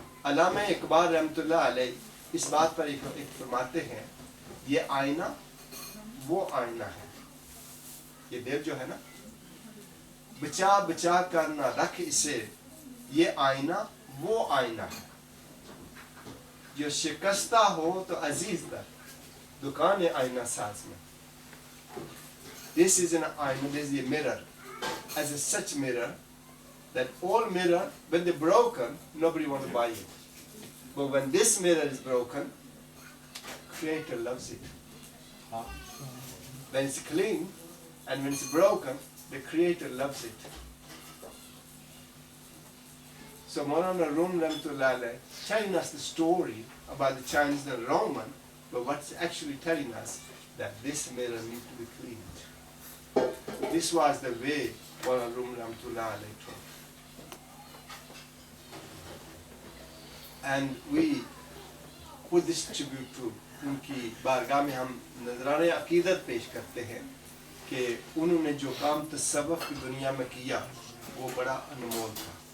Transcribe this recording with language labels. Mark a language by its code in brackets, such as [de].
[ur] علامہ اقبال رحمۃ اللہ علیہ اس بات پر ایک فرماتے ہیں, یہ آئینہ وہ آئینہ ہے, یہ دل جو ہے نا, بچا بچا کر نہ رکھ اسے, یہ آئینہ وہ آئینہ ہے جو شکستہ ہو تو عزیز در دکان آئینہ ساز میں. [en] This is an آئینہ, this is a mirror, as a such mirror that all mirror, when they're broken, nobody wants to buy it. But when this mirror is broken, Creator loves it. When it's clean and when it's broken, the Creator loves it. So Maulana Rum Rahmatullah Alayhi telling us the story about the Chinese and Roman, but what's actually telling us that this mirror needs to be cleaned. This was the way Maulana Rum Rahmatullah Alayhi taught. And we put this tribute to [ur] ان کی بارگاہ میں ہم نذرانہ عقیدت پیش کرتے ہیں کہ انہوں نے جو کام تصوف کی دنیا میں کیا وہ بڑا انمول تھا.